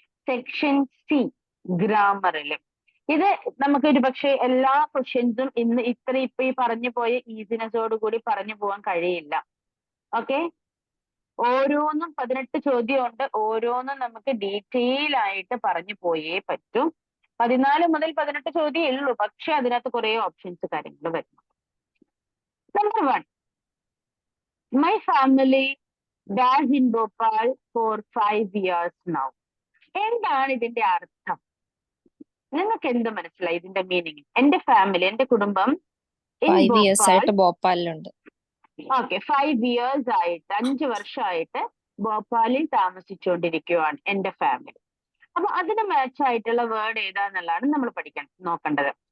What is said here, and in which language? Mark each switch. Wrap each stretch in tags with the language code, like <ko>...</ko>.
<ml>Section C, ഗ്രാമറില്. ഇത് നമുക്ക് ഒരു പക്ഷേ എല്ലാ ക്വസ്റ്റ്യൻസും ഇപ്പൊ ഈ പറഞ്ഞു പോയ ഈസിനെസ്സോട് കൂടി പറഞ്ഞു പോകാൻ കഴിയില്ല. ഓക്കെ, ഓരോന്നും 18 ചോദ്യമുണ്ട്. ഓരോന്നും നമുക്ക് ഡീറ്റെയിൽ ആയിട്ട് പറഞ്ഞു പോയേ പറ്റൂ. 14 മുതൽ 18 ചോദ്യമേ ഉള്ളൂ, പക്ഷെ അതിനകത്ത് കുറെ ഓപ്ഷൻസ് കാര്യങ്ങൾ വരുന്നു.</ml> <en>Number 1, my family does in Bhopal for 5 years now.</en> <ml>എന്താണ് ഇതിന്റെ അർത്ഥം? നിങ്ങൾക്ക് എന്ത് മനസ്സിലായി ഇതിന്റെ മീനിങ്? എന്റെ ഫാമിലി, എന്റെ കുടുംബം 5 years ആയിട്ട് ഭോപ്പാലിലുണ്ട്. ഓക്കെ, 5 years ആയിട്ട്, 5 വർഷമായിട്ട് ഭോപ്പാലിൽ താമസിച്ചുകൊണ്ടിരിക്കുകയാണ് എന്റെ ഫാമിലി. അപ്പൊ അതിന് മാച്ച് ആയിട്ടുള്ള വേർഡ് ഏതാന്നുള്ളതാണ് നമ്മൾ നോക്കേണ്ടത്.</ml>